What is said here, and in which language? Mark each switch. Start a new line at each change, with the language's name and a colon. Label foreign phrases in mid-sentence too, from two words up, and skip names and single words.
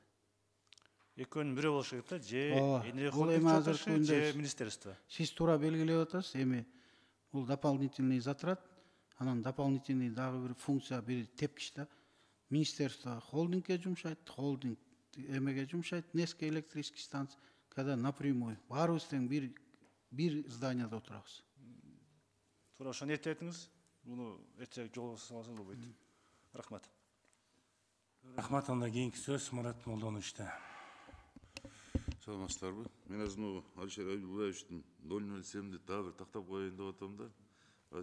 Kyrgyz: Экөөнүн бирөө болуш керек да, же энергия Бул холдинг эми азыр жокпушу, же министерство. Сиз туура белгилеп атасыз. Эми бул
Russian: дополнительный затрат,
Kyrgyz: анан дополнительный дагы бир функция, бир тепкич да. Министерство холдингке жумшайт, холдинг эмеге жумшайт, Неске
Russian: электрический станция, когда напрямую.
Kyrgyz: Баарыбыз тең бир зданияда отурабыз. Туура ошону эртетиңиз. Буну эртег жол салсаңыз болбойт. Рахмат. Рахмат, анда кийинки сөз Мурат Молдоновичте. Саламатсыздарбы? Мен азыр Алишер Абдуллаевичтин 007-ди дагы бир тактап коеюн деп атам да.